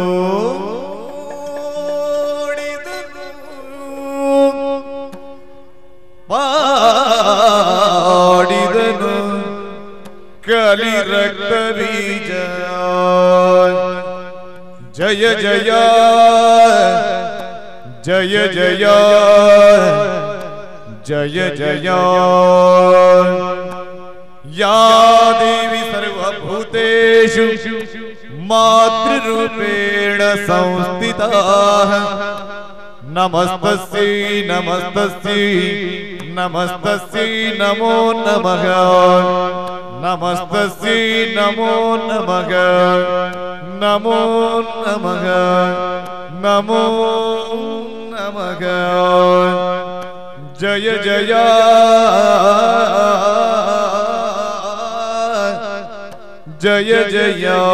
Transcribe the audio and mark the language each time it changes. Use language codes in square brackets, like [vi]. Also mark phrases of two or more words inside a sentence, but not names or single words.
[kn] ಪಾಡಿದನು ಕಲಿರಕ್ತ ಬೀಜ [sa] जय जय जय जय जय जय या देवि सर्वभूतेषु मातृरूपेण संस्थिता नमस्तस्यै नमस्तस्यै नमस्तस्यै नमो नमः नमस्तस्यै नमो नमः नमो नमः नमो नमः जय जय जय जय